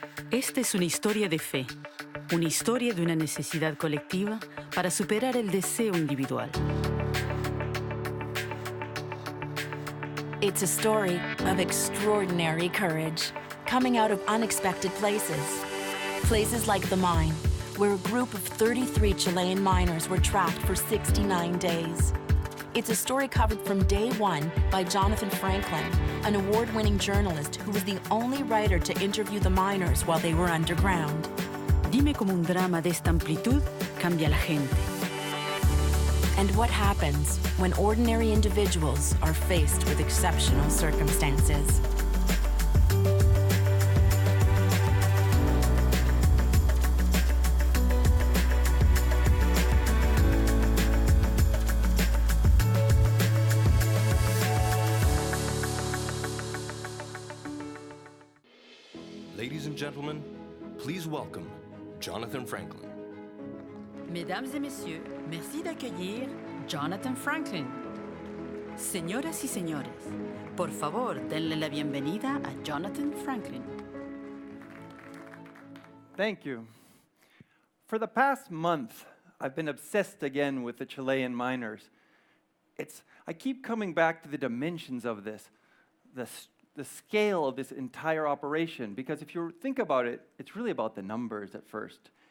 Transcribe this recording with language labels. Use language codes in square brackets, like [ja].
[es] Esta es una historia de fe, una historia de una necesidad colectiva para superar el deseo individual. [en] It's a story of extraordinary courage, coming out of unexpected places. Places like the mine, where a group of 33 Chilean miners were trapped for 69 days. It's a story covered from day one by Jonathan Franklin, an award-winning journalist who was the only writer to interview the miners while they were underground. [es] Dime cómo un drama de esta amplitud cambia a la gente. [en] And what happens when ordinary individuals are faced with exceptional circumstances. Ladies and gentlemen, please welcome Jonathan Franklin. [fr] Mesdames et messieurs, merci d'accueillir Jonathan Franklin. [es] Señoras y señores, por favor, denle la bienvenida a Jonathan Franklin. [en] Thank you. For the past month, I've been obsessed again with the Chilean miners. I keep coming back to the dimensions of this, the scale of this entire operation, because if you think about it, it's really about the numbers at first.